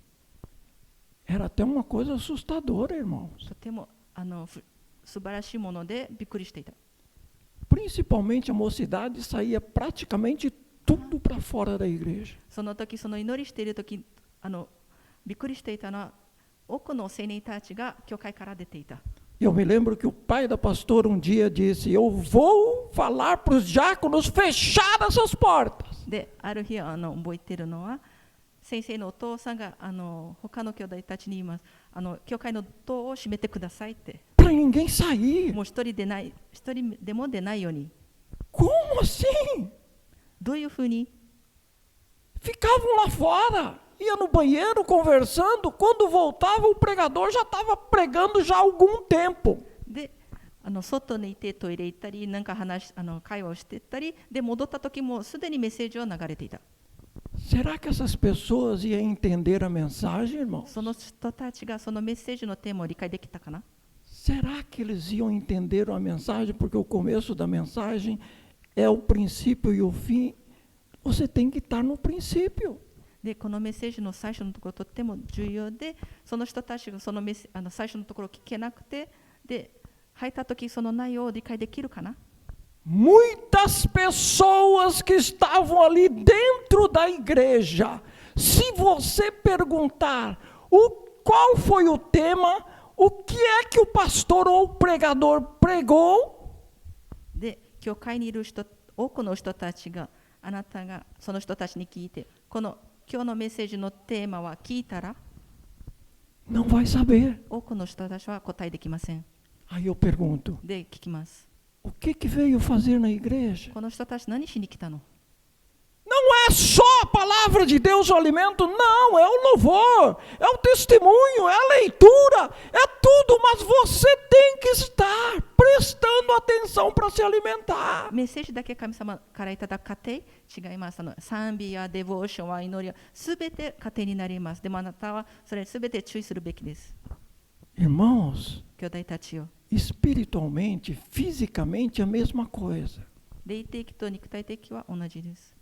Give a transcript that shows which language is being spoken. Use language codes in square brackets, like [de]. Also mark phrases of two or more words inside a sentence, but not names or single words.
[pt] era até uma coisa assustadora, irmãos. [ja] とても素晴らしいものでびっくりしていた。 [pt] Principalmente a mocidade saía praticamente tudo para fora da igreja. [ja] その時、その祈りしている時、びっくりしていたのは、多くの青年たちが教会から出ていた。 [pt] Eu me lembro que o pai da pastora um dia disse: Eu vou falar para os diáconos fechar essas portas. [ja] で、ある日覚えているのは、先生のお父さんが他の兄弟たちに言います。教会の戸を閉めてくださいって。 [pt] Para ninguém sair. [ja] もう一人でも出ないように。 [pt] Como assim? [ja] どういうふうに？ [pt] Ficavam lá fora, ia no banheiro conversando. Quando voltava, o pregador já estava pregando já há algum tempo. [ja] で、外にいてトイレ行ったり、なんか会話をしてたり、で戻った時もすでにメッセージを流れていた。 [pt] Será que essas pessoas iam entender a mensagem, irmãos? [ja] その人たちがそのメッセージのテーマを理解できたかな？ [pt] Será que eles iam entender a mensagem? Porque o começo da mensagem é o princípio e o fim. Você tem que estar no princípio. [ja] で、このメッセージの最初のところとっても重要で、その人たちがその最初のところを聞けなくて、で、入った時その内容を理解できるかな？ [pt] Muitas pessoas que estavam ali dentro da igreja, se você perguntar qual foi o tema, o que é que o pastor ou o pregador pregou, [ja] で、教会にいる多くの人たちが、あなたがその人たちに聞いて、今日のメッセージのテーマは聞いたら、 [pt] não vai saber. [ja] 多くの人たちは答えできません。 [pt] Aí eu pergunto: [ja] で、聞きます。 [pt] o que veio fazer na igreja? [ja] この人たち何しに来たの？ [pt] Não é só a palavra de Deus o alimento, não, é o louvor, é o testemunho, é a leitura, é tudo, mas você tem que estar prestando atenção para se alimentar. [ja] メッセージだけ神様からいただく過程、違います。賛美やデボーションは祈りはすべて過程になります。でもあなたはそれすべて注意するべきです。 [pt] Irmãos, [ja] 兄弟たちよ、 [pt] espiritualmente, fisicamente, a mesma coisa. [ja] 霊的と肉体的は同じです。